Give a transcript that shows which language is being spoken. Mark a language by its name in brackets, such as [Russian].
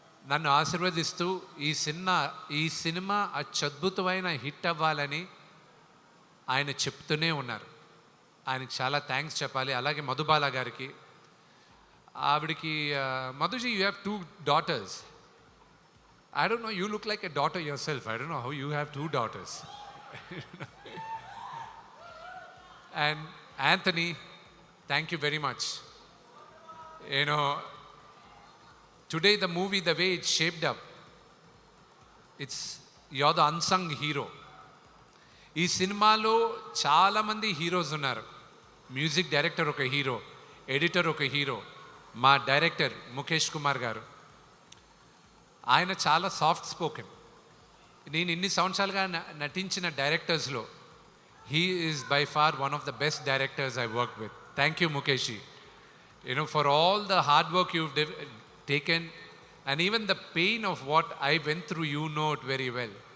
[Telugu] నన్ను ఆశీర్వదిస్తూ ఈ సినిమా అత్యద్భుతమైన హిట్ అవ్వాలని ఆయన చెప్తూనే ఉన్నారు. ఆయనకి చాలా థ్యాంక్స్ చెప్పాలి. అలాగే మధుబాల గారికి, ఆవిడికి మధుజీ, [English] You have 2 daughters. I don't know, you look like a daughter yourself. I don't know how you have 2 daughters. And Anthony, thank you very much. You know, today the movie, the way it's shaped up, you're the unsung hero. [Telugu] ఈ సినిమాలో చాలామంది heroes ఉన్నారు. Music director ఒక hero, editor ఒక hero, మా director Mukesh Kumar గారు. ఆయన చాలా సాఫ్ట్ స్పోకెన్. నేను ఇన్ని సంవత్సరాలుగా నటించిన డైరెక్టర్స్లో [English] He is by far one of the best directors I work with. Thank you Mukesh. You know, for all the hard work you've taken, and even the pain of what I went through, you know it very well.